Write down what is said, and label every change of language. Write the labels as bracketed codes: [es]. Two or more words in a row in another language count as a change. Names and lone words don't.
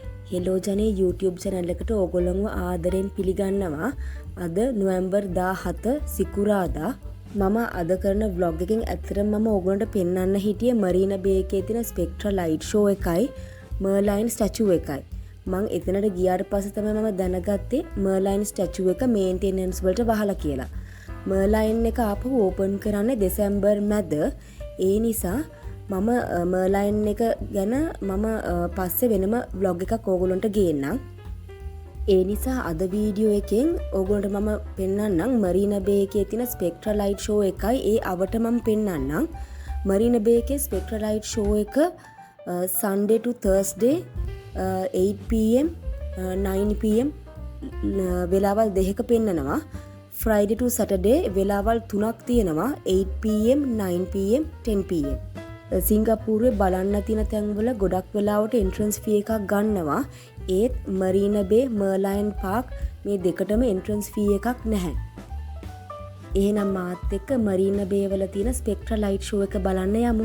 [si] හෙලෝ ජනේ [en] YouTube channel [si] එකට ඕගොල්ලන්ව ආදරෙන් පිළිගන්නවා. අද නොවැම්බර් 17 සිකුරාදා මම අද කරන vlog එකෙන් ඇත්තටම මම ඕගොල්ලන්ට පෙන්වන්න හිටියේ Marina Bay එකේ තියෙන [en] Spectra light show [si] එකයි Merlion statue එකයි. මම එතනට ගියාට පස්සේ තමයි මම දැනගත්තේ Merlion statue එක maintenance වලට වහලා කියලා. Merlion එක ආපහු ඕපන් කරන්නේ දෙසැම්බර් මැද. ඒ නිසා මම Merlion එක ගැන මම පස්සේ වෙනම vlog එකක් ඕගොල්ලන්ට ගේන්නම්. ඒ නිසා අද වීඩියෝ එකෙන් ඕගොල්ලන්ට මම පෙන්වන්නම් Marina Bay එකේ තියෙන [en] Spectra light show [si] එකයි ඒ අවට මම පෙන්වන්නම්. Marina Bay එකේ [en] Spectra light show [si] එක [en] Sunday to Thursday [si] 8 pm 9 pm වෙලාවල් දෙකක පෙන්නනවා. [en] Friday to Saturday [si] වෙලාවල් 3ක් තියෙනවා 8 pm 9 pm 10 pm. සිංගප්පූරුවේ බලන්න තියෙන තැන්වල ගොඩක් වෙලාවට [en] entrance fee [si] එකක් ගන්නවා. ඒත් Marina Bay Merlion Park මේ දෙකටම [en] entrance fee [si] එකක් නැහැ. එහෙනම් මාත් එක්ක Marina Bay වල තියෙන [en] Spectra light show [si] එක බලන්න යමු.